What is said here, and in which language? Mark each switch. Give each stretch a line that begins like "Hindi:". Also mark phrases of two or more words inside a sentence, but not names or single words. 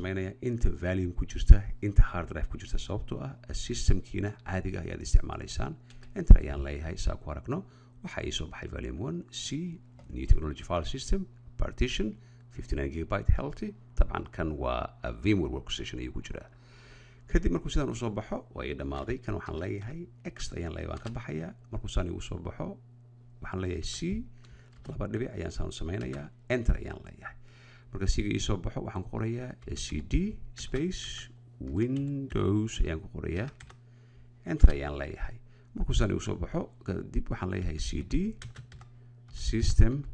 Somali: samaynayaa inta volume ku jirta inta
English: hard drive
Somali: ku jirta sababtoo ah systemkiina caadiga ayaad isticmaalaysaan enter ayaan leeyahay saa ku aragno waxa ii soo baxay volume 1 c
English: new technology file system partition
Somali: 59 gigabyte healthy طبعا kan waa VMware workstation ayuu ku jiraa kadib markuu sidaan usoo baxo waa ii dhammaaday kan waxaan leeyahay x ayaan leeyahay waan ka baxayaa markuu saan igu soo baxo waxaan leeyahay c laba dhibic ayaan saan u samaynayaa enter ayaan leeyahay marka siga ii soo baxo waxaan ku qorayaa
English: cd space windows
Somali: ayaan ku qorayaa enter ayaan leeyahay markuu saan igu soo baxo kadib waxaan leeyahay
English: cd system